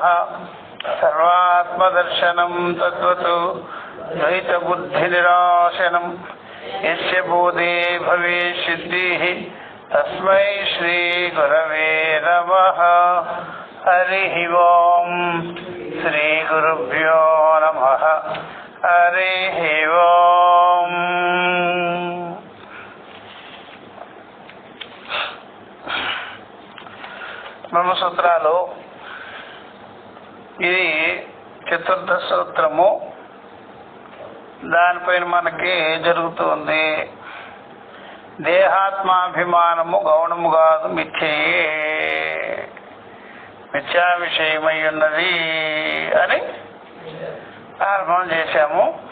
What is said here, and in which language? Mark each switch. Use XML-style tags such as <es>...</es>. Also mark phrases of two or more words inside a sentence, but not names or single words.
<sa>सर्वात्मदर्शनं तद्वतु द्वैतबुद्धिनिराशनं यस्य बोधे भवेत् सिद्धिः तस्मै श्रीगुरवे नमः। हरिः ओम। श्रीगुरुभ्यो नमः। हरिः ओम।</sa> <te>బ్రహ్మసూత్రాలు ఇది చతుర్థ సూత్రము. దానిపైన మనకి జరుగుతుంది దేహాత్మాభిమానము గౌణము కాదు మిథ్యయే మిథ్యా విషయమై ఉన్నది అని ఆరంభం చేశాము.</te>